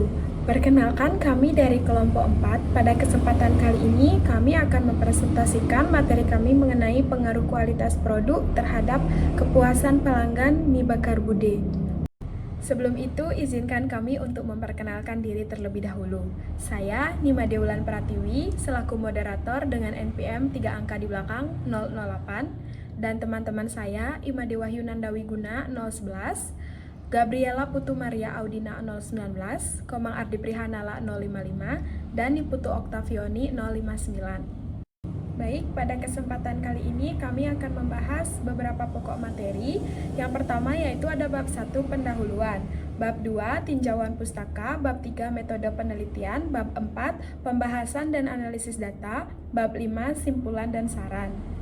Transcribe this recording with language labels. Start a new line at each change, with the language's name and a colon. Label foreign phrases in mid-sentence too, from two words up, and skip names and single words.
Indonesian: Perkenalkan kami dari kelompok 4. Pada kesempatan kali ini kami akan mempresentasikan materi kami mengenai pengaruh kualitas produk terhadap kepuasan pelanggan mie bakar Bude. Sebelum itu, izinkan kami untuk memperkenalkan diri terlebih dahulu. Saya Nima Deulan Pratiwi, selaku moderator dengan NPM 3 angka di belakang 008, dan teman-teman saya Imade Wahyu Nandawi Guna 011, Gabriela Putu Maria Audina 019, Komang Ardi Prihanala 055, dan Niputu Oktavioni 059. Baik, pada kesempatan kali ini kami akan membahas beberapa pokok materi. Yang pertama yaitu ada bab 1 pendahuluan, bab 2 tinjauan pustaka, bab 3 metode penelitian, bab 4 pembahasan dan analisis data, bab 5 simpulan dan saran.